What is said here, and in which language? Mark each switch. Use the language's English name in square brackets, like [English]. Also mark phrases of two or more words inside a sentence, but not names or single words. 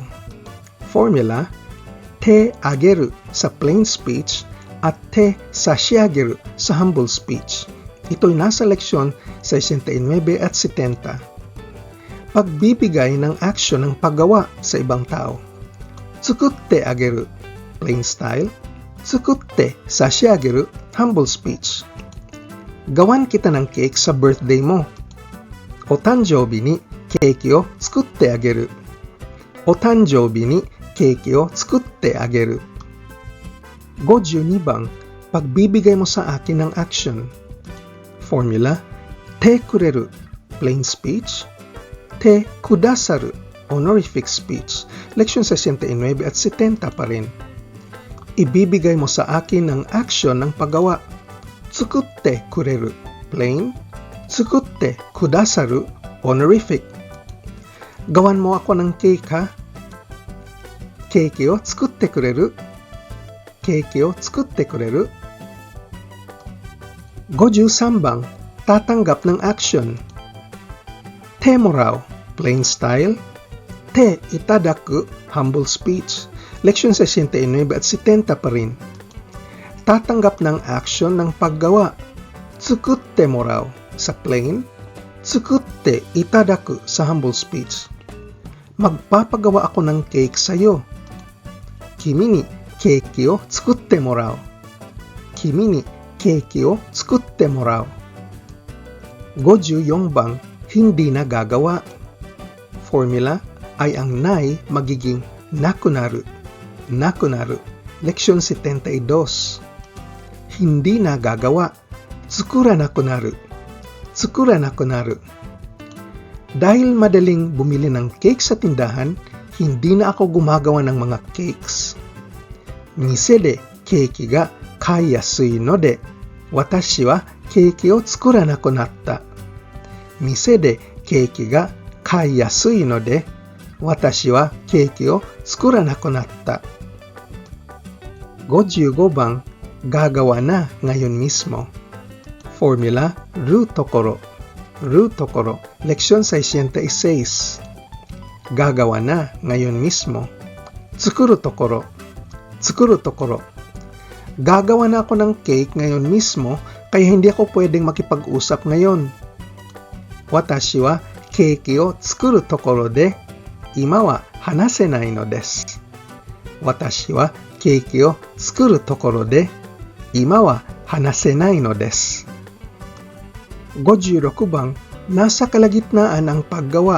[English] Formula: [Japanese] てあげる [English] sa plain speech at [Japanese] てさしあげる [English] sa humble speech. [Filipino] Ito'y nasa leksyon 69 at 70. Pagbibigay ng action ng paggawa sa ibang tao. [Japanese] 作ってあげる, [English] plain style. [Japanese] 作って差し上げる, [English] humble speech. [Filipino] Gawan kita ng cake sa birthday mo. [Japanese] お誕生日にケーキを作ってあげる. お誕生日にケーキを作ってあげる. [Filipino] 52 bang, pagbibigay mo sa akin ng action. Formula: [Japanese] てくれる, [English] plain speech. [Japanese] てくださる, [English] honorific speech. [Filipino] Leksyon 69 at 70 pa rin. Ibibigay mo sa akin ng action ng paggawa. [Japanese] Tsukutte kureru, plain. Tsukutte kudasaru, honorific. [Filipino] Gawan mo ako ng cake, ha? [Japanese] ケーキを作ってくれる? ケーキを作ってくれる? [Filipino] 53 bang, tatanggap ng action. [Japanese] てもらう, [English] plain style. [Japanese] ていただく, [English] humble speech. [Filipino] Leksyon 69 at 70 pa rin. Tatanggap ng action ng paggawa. [Japanese] 作ってもらう sa plain. 作っていただく sa [English] humble speech. [Filipino] Magpapagawa ako ng cake sa'yo. [Japanese] 君にケーキを作ってもらう. 君にケーキを作ってもらう. [Filipino] 54 bang, hindi na gagawa. Formula ay ang nai magiging nakunaru. Nakunaru. Leksyon 72. Hindi na gagawa. [Japanese] 作らなくなる. 作らなくなる. [Filipino] Dahil madaling bumili ng cake sa tindahan, hindi na ako gumagawa ng mga cakes. [Japanese] 店でケーキが買いやすいので, 私はケーキを作らなくなった. 店でケーキが買いやすいので, 私はケーキを作らなくなった. [Filipino] 55 bang, gagawa na ngayon mismo. Formula: [Japanese] るところ。るところ. [Filipino] Leksyon 66. Gagawa na ngayon mismo. [Japanese] 作るところ。作るところ. [Filipino] Gagawa na ako ng cake ngayon mismo kaya hindi ako pwedeng makipag-usap ngayon. [Japanese] 私はケーキを作るところで今は話せないのです. 私はケーキを作るところで今は話せないのです. [Filipino] 56 番、nasa kalagitnaan ang paggawa.